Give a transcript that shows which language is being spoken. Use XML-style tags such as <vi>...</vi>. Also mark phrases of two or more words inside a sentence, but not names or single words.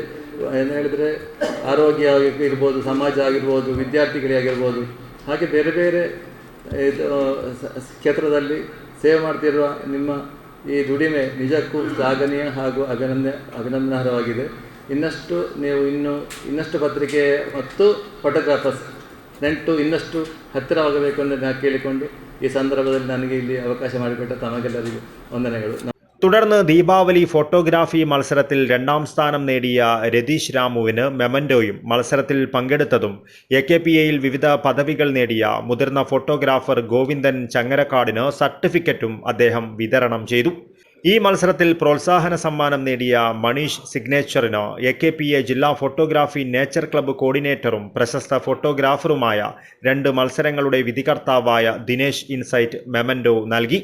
<kn>ಏನು ಹೇಳಿದರೆ ಆರೋಗ್ಯ ಇರ್ಬೋದು, ಸಮಾಜ ಆಗಿರ್ಬೋದು, ವಿದ್ಯಾರ್ಥಿಗಳಿಗಾಗಿರ್ಬೋದು, ಹಾಗೆ ಬೇರೆ ಬೇರೆ ಇದು ಕ್ಷೇತ್ರದಲ್ಲಿ ಸೇವೆ ಮಾಡ್ತಿರುವ ನಿಮ್ಮ ಈ ದುಡಿಮೆ ನಿಜಕ್ಕೂ ಶ್ಲಾಘನೀಯ ಹಾಗೂ ಅಭಿನಂದನಾರ್ಹವಾಗಿದೆ. ನೀವು ಇನ್ನಷ್ಟು ಪತ್ರಿಕೆ ಮತ್ತು ಫೋಟೋಗ್ರಾಫರ್ಸ್ ನೆಂಟು ಇನ್ನಷ್ಟು ಹತ್ತಿರವಾಗಬೇಕು ಎಂದು ನಾನು ಕೇಳಿಕೊಂಡು ಈ ಸಂದರ್ಭದಲ್ಲಿ ನನಗೆ ಇಲ್ಲಿ ಅವಕಾಶ ಮಾಡಿಕೊಟ್ಟ ತಮಗೆಲ್ಲರಿಗೂ ವಂದನೆಗಳು.</kn> <ml>തുടർന്ന് ദീപാവലി ഫോട്ടോഗ്രാഫി മത്സരത്തിൽ 2ാം സ്ഥാനം നേടിയ രതീഷ് രാമുവിന് മെമന്റോയും മത്സരത്തിൽ പങ്കെടുത്തതും AKPAയിൽ വിവിധ പദവികൾ നേടിയ മുതിർന്ന ഫോട്ടോഗ്രാഫർ ഗോവിന്ദൻ ചങ്ങരക്കാടിന് സർട്ടിഫിക്കറ്റും അദ്ദേഹം വിതരണം ചെയ്തു. ഈ മത്സരത്തിൽ പ്രോത്സാഹന സമ്മാനം നേടിയ മണീഷ് സിഗ്നേച്ചറിന് AKPA ജില്ലാ</ml> <en>photography nature club</en> <ml>കോർഡിനേറ്ററും പ്രശസ്ത ഫോട്ടോഗ്രാഫറുമായ 2 മത്സരങ്ങളുടെ വിധികർത്താവായ ദിനേശ് ഇൻസൈറ്റ് മെമന്റോ നൽകി.</ml>